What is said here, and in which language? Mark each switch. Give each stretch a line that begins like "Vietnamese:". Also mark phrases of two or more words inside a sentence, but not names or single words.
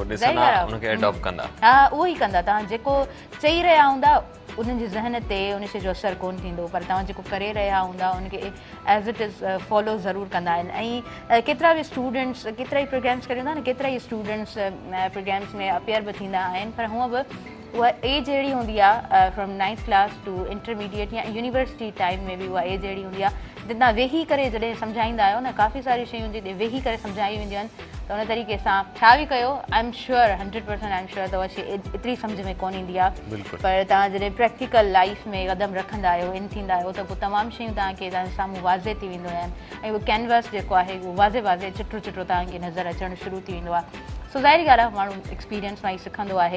Sindhi: हा उहो ई कंदा तव्हां जेको चई रहिया हूंदा उन्हनि जे ज़हन ते उन शइ जो असरु कोन्ह थींदो पर तव्हां जेको करे रहिया हूंदा उनखे
English: as it is follow
Sindhi: ज़रूरु कंदा आहिनि ऐं केतिरा बि स्टूडेंट्स केतिरा ई प्रोग्राम्स करे हूंदा न केतिरा ई स्टूडेंट्स प्रोग्राम्स में अपियर बि थींदा आहिनि पर हूअं बि उहा एज अहिड़ी हूंदी आहे
English: from 9th class to intermediate
Sindhi: या
English: university time
Sindhi: में बि उहा एज अहिड़ी हूंदी आहे जितां वेही करे जॾहिं सम्झाईंदा आहियो न काफ़ी सारी शयूं जिते वेही करे सम्झायूं वेंदियूं आहिनि त उन तरीक़े सां छा बि कयो
English: I am sure 100% I am sure
Sindhi: त उहा शइ एतिरी सम्झ में कोन ईंदी आहे पर तव्हां जॾहिं
English: practical life
Sindhi: में क़दम रखंदा आहियो इन थींदा आहियो त पोइ तमामु शयूं तव्हांखे तव्हांजे साम्हूं वाज़े थी वेंदियूं आहिनि ऐं उहो कैनवस जेको आहे उहो वाज़े चिटो चिटो तव्हांखे नज़र अचणु शुरू थी वेंदो आहे सो ज़ाहिरी ॻाल्हि आहे माण्हू एक्सपीरियंस मां ई सिखंदो आहे